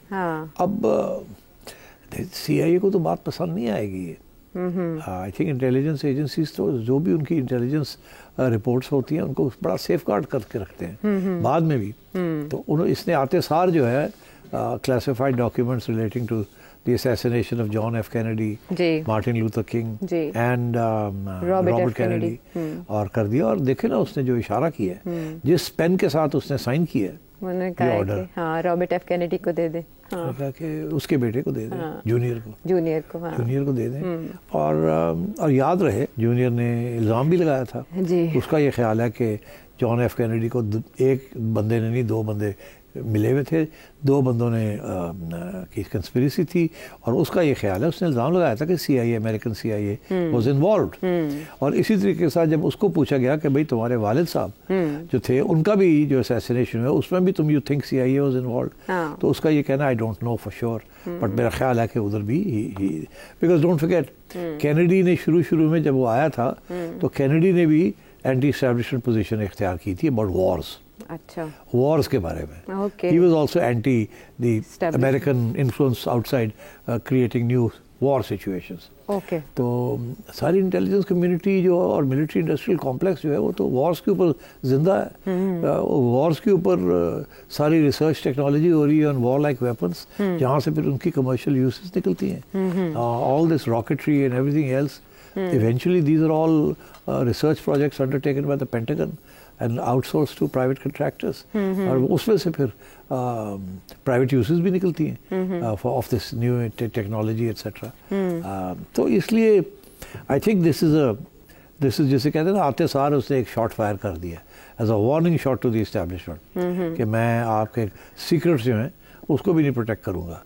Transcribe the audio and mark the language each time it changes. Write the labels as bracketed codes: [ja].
[ur] اب سی آئی اے کو تو بات پسند نہیں آئے گی. آئی تھنک انٹیلیجنس ایجنسیز تو جو بھی ان کی انٹیلیجنس رپورٹس ہوتی ہیں ان کو بڑا سیف گارڈ کر کے رکھتے ہیں بعد میں بھی. تو اس نے آتے سار جو ہے [en] Classified documents relating to the assassination of John F. Kennedy, Martin Luther King and Robert Kennedy [ur] اور کر دیا. اور دیکھیں نا اس نے جو اشارہ کیا ہے جس پین کے ساتھ اس نے سائن کیا ہے یہ آرڈر، رابرٹ ایف کینیڈی کو دے دیں، کہا کہ اس کے بیٹے کو دے دیں، جونیئر کو دے دیں. اور یاد رہے جونیئر نے الزام بھی لگایا تھا، اس کا یہ خیال ہے کہ جان ایف کینیڈی کو ایک بندے نے نہیں 2 بندے ملے ہوئے تھے، 2 بندوں نے کی کنسپریسی تھی، اور اس کا یہ خیال ہے اس نے الزام لگایا تھا کہ سی آئی اے [en] American C I A was involved. [ur] اور اسی طریقے کے ساتھ جب اس کو پوچھا گیا کہ بھئی تمہارے والد صاحب جو تھے ان کا بھی جو اسیسینیشن ہوا اس میں بھی تم [en] you think C I A was involved, [ur] تو اس کا یہ کہنا [en] I don't know for sure but [ur] میرا خیال ہے کہ ادھر بھی بیکاز ڈونٹ فرگیٹ کینیڈی نے شروع میں جب وہ آیا تھا تو کینیڈی نے بھی اینٹی اسٹیبلشمنٹ پوزیشن اختیار کی تھی اباؤٹ وارز. اچھا، وارز کے بارے میں [en] he was also anti the American influence outside creating new war situations. [ur] تو ساری انٹیلیجنس کمیونٹی جو اور ملٹری انڈسٹریل کمپلیکس جو ہے وہ تو وارز کے اوپر زندہ ہے. وارز کے اوپر ساری ریسرچ ٹیکنالوجی ہو رہی ہے [en] on warlike weapons [ur] جہاں سے پھر ان کی کمرشل یوزز نکلتی ہیں. [en] all this rocketry and everything else eventually these are all research projects undertaken by the Pentagon and outsourced to private contractors. [ur] اور اس میں سے پھر پرائیویٹ یوزز بھی نکلتی ہیں [en] Of this new technology etcetera. [ur] تو اس لیے آئی تھنک دس از جسے کہتے ہیں نا آتے سار اس نے ایک شاٹ فائر کر دیا [en] as a warning shot to the establishment [ur] کہ میں آپ کے سیکرٹس جو ہیں اس کو بھی نہیں پروٹیکٹ کروں گا.